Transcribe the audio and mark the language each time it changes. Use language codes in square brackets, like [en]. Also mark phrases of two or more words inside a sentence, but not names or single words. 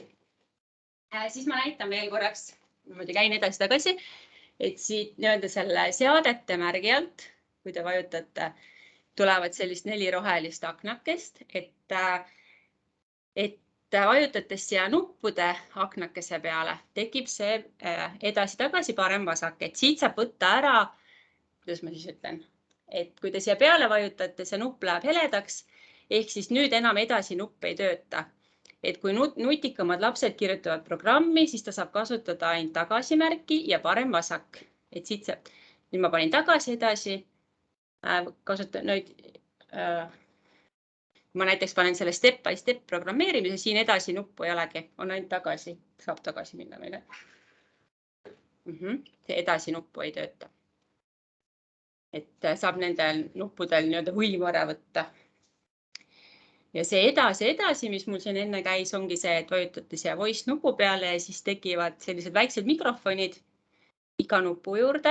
[et] Siis ma näitan veel korraks. Ma käin edasi-tagasi, et siit nii-öelda selle seadete märgi alt, kui te vajutate, tulevad sellist 4 rohelist aknakest, et vajutades siia nuppude aknakese peale, tekib see edasi-tagasi parem-vasak, et siit saab võtta ära, kuidas ma siis ütlen, et kui te siia peale vajutate, see nupp läheb heledaks, ehk siis nüüd enam edasi nupp ei tööta. Et kui nutikamad lapsed kirjutavad programmi, siis ta saab kasutada ainult tagasimärki ja parem-vasak. Et siit saab, nüüd ma panin tagasi edasi, kasutan nüüd, ma näiteks panen selle [en] step by step [et] programmeerimise, siin edasi nuppu ei olegi, on ainult tagasi, saab tagasi minna meile. See edasi nuppu ei tööta. Et saab nendel nuppudel nii-öelda võimu ära võtta. Ja see edasi, mis mul siin enne käis, ongi see, et vajutate siia voice nupu peale ja siis tekivad sellised väiksed mikrofonid iga nupu juurde.